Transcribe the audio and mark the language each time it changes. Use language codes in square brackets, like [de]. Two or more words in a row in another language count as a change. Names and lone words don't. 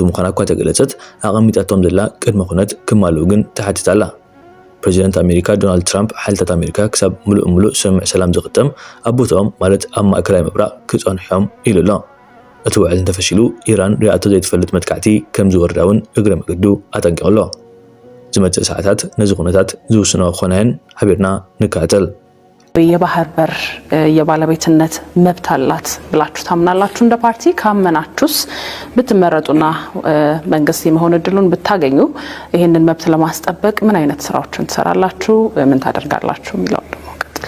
[ti] ምዃና እኳ ተገለጸት ኣቐሚጣቶም ዘላ ቅድመ ኩነት ክማልኡ ግን ተሓቲታላ ፕሬዚደንት ኣሜሪካ ዶናልድ ትራምፕ ሓይልታት ኣሜሪካ ክሳብ ሙሉእ ስምምዕ ሰላም ዝኽተም ኣብ ቦታኦም ማለት ኣብ ማእከላይ ምብራቕ ክጸንሖም ኢሉ ኣሎ እቲ ውዕል እንተፈሺሉ ኢራን ሪኣቶ ዘይትፈልጥ መጥቃዕቲ ከም ዝወርዳውን እግረ መገዱ ኣጠንቂቑ ኣሎ ዝመጽእ ሰዓታት ነዚ ኩነታት ዝውስኖ ኾነን ሓቢርና ንከታተል [am] የባህር በር የባለቤትነት መብት አላት ብላችሁ ታምናላችሁ እንደ ፓርቲ ካመናችሁስ ብትመረጡና መንግስት የመሆን እድሉን ብታገኙ ይሄንን መብት ለማስጠበቅ ምን አይነት ስራዎችን ትሰራላችሁ ምን ታደርጋላችሁ የሚለው ደግሞ ቀጥል